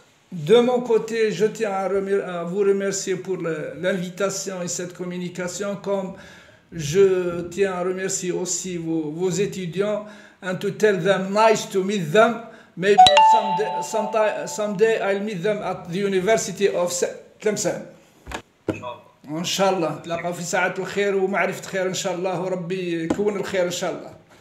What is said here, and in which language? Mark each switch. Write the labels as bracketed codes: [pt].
[fr] De mon côté, je tiens à vous remercier pour l'invitation et cette communication, comme je tiens à remercier aussi vos étudiants, [en] and to tell them nice to meet them. Maybe someday I'll meet them at the University of Tlemcen. [ar] إن شاء الله تلاقوا في ساعة الخير ومعرفة خير إن شاء الله وربي يكون الخير إن شاء الله.